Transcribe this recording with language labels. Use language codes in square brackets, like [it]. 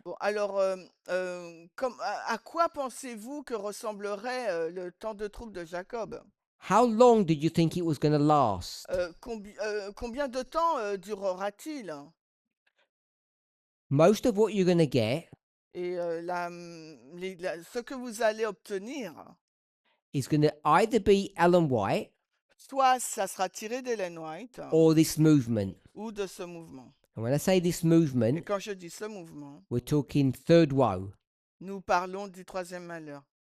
[fr] Bon, alors, à quoi pensez-vous que ressemblerait le temps de trouble de Jacob? [en] How long did you think it was going to last? [fr] Combien de temps durera-t-il? [en] Most of what you're going to get [fr] Et ce que vous allez obtenir, [en] is going to either be Ellen White [fr] soit ça sera tiré d'Ellen White [en] or this movement. [fr] ou de ce mouvement. [en] And when I say this [fr] Et [en] movement, [fr] quand je dis ce mouvement, [en] we're talking third woe. [fr] nous parlons du troisième malheur.